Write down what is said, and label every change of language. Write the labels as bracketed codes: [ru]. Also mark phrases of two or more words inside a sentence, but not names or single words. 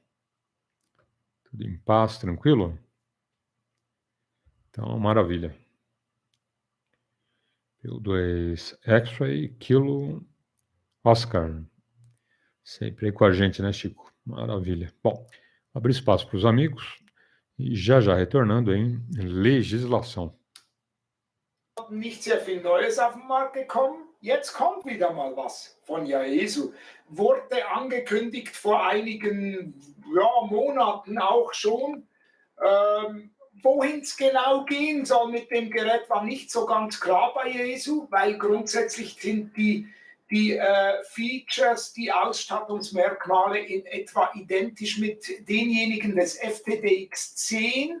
[pt] Tudo em paz, tranquilo? Então, maravilha. PY2EXU, Kilo, Oscar. Sempre aí com a gente, né, Chico? Maravilha. Bom, abrir espaço para os amigos e já retornando em legislação. [de] Nicht sehr viel Neues auf den Markt gekommen. Jetzt kommt wieder mal was von JESU. Wurde angekündigt vor einigen Monaten auch schon. Wohin es genau gehen soll mit dem Gerät, war nicht so ganz klar bei JESU, weil grundsätzlich sind die Features, die Ausstattungsmerkmale in etwa identisch mit denjenigen des FTDX10.